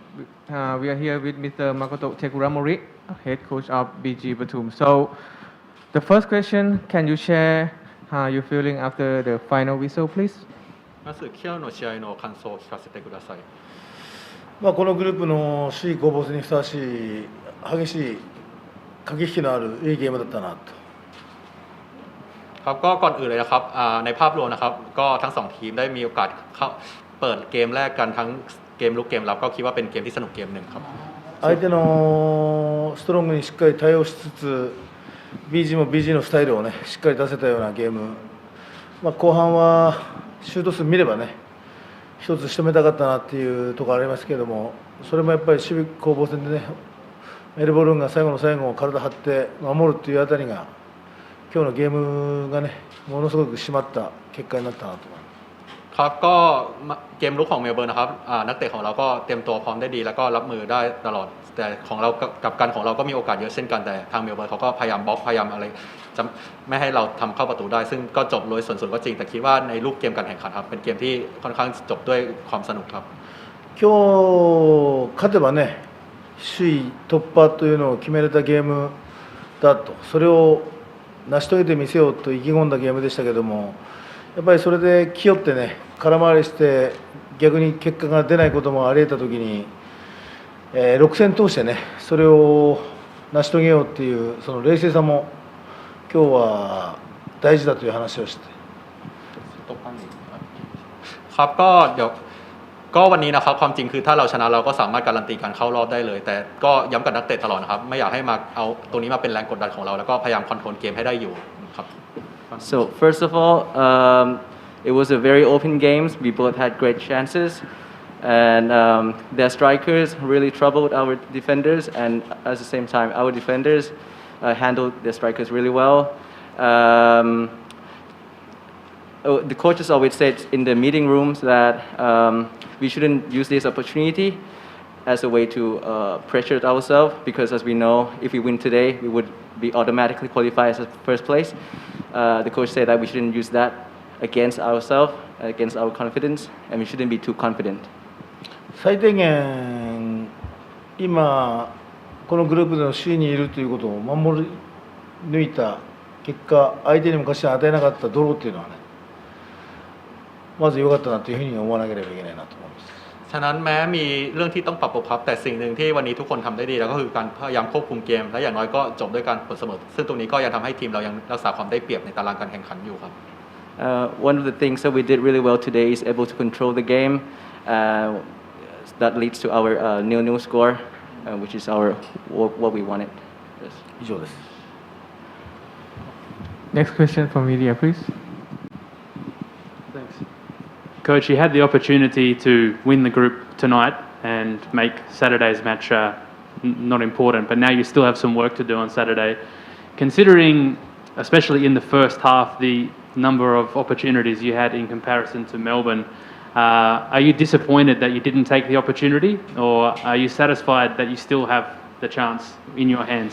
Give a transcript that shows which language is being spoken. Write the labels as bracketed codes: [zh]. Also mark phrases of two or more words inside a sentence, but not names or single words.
[en] We are here with Mr. Makoto Tekuramori, head coach of BG Pathum. So, the first question, can you share how you feeling after the final whistle, please? [ja] まず今日の試合の感想を聞かせてください。このグループの首位攻防戦にふさわしい激しい駆け引きのあるいいゲームだったなと。 [th] ครับก็ก่อนอื่นเลยนะครับในภาพรวมนะครับก็ทั้งสองทีมได้มีโอกาสเข้าเปิดเกมแรกกันทั้งเกมลุกเกมรับก็คิดว่าเป็นเกมที่สนุกเกมหนึ่งครับ [ja] 相手のストロングにしっかり対応しつつ BG も BG のスタイルをねしっかり出せたようなゲーム、後半はシュート数見ればね一つ仕留めたかったなっていうところありますけれども、それもやっぱり守備攻防戦でねメルボルンが最後の最後体張って守るっていうあたりが今日のゲームがねものすごく締まった結果になったなと思います。 [th] ครับก็เกมลุกของเมลเบิร์นนะครับนักเตะของเราก็เตรียมตัวพร้อมได้ดีแล้วก็รับมือได้ตลอดแต่ของเรากับกันของเราก็มีโอกาสเยอะเช่นกันแต่ทางเมลเบิร์นเขาก็พยายามบล็อกพยายามอะไรจะไม่ให้เราทำเข้าประตูได้ซึ่งก็จบโดยส่วนก็จริงแต่คิดว่าในรูปเกมการแข่งขันครับเป็นเกมที่ค่อนข้างจบด้วยความสนุกครับ [ja] 今日勝てばね首位突破というのを決めれたゲームだと、それを成し遂げてみせようと意気込んだゲームでしたけども、やっぱりそれで気負ってね、空回りして逆に結果が出ないこともあり得たときに、6戦通してね、それを成し遂げようっていうその冷静さも今日は大事だという話をして。 [th] ครับก็เดี๋ยวก็วันนี้นะครับความจริงคือถ้าเราชนะเราก็สามารถการันตีการเข้ารอบได้เลยแต่ก็ย้ำกับนักเตะตลอดนะครับไม่อยากให้มาเอาตรงนี้มาเป็นแรงกดดันของเราแล้วก็พยายามคอนโทรลเกมให้ได้อยู่ครับ [en] So first of all, it was a very open game. We both had great chances, and their strikers really troubled our defenders, and at the same time, our defenders handled their strikers really well. The coaches always said in the meeting rooms that we shouldn't use this opportunity as a way to pressure ourselves, because as we know, if we win today, we would be automatically qualified as a first place. The coach said that we shouldn't use that against ourselves, against our confidence, and we shouldn't be too confident. [ja] 最低限今このグループでの首位にいるということを守り抜いた結果、相手にも勝ち点を与えなかったドローっていうのはね、まず良かったなというふうに思わなければいけないなと思います。 [th] ฉะนั้นแม้มีเรื่องที่ต้องปรับปรุงครับแต่สิ่งหนึ่งที่วันนี้ทุกคนทำได้ดีแล้วก็คือการพยายามควบคุมเกมและอย่างน้อยก็จบด้วยการผลเสมอซึ่งตรงนี้ก็ยังทำให้ทีมเรายังรักษาความได้เปรียบในตารางการแข่งขันอยู่ครับ [en] One of the things that we did really well today is able to control the game. That leads to our 0-0 score, which is our what we wanted. Yes. [ja] 以上です。 [en] Next question from media, please. Thanks. Coach, you had the opportunity to win the group tonight and make Saturday's match not important, but now you still have some work to do on Saturday. Considering, especially in the first half, the number of opportunities you had in comparison to Melbourne, are you disappointed that you didn't take the opportunity, or are you satisfied that you still have the chance in your hands?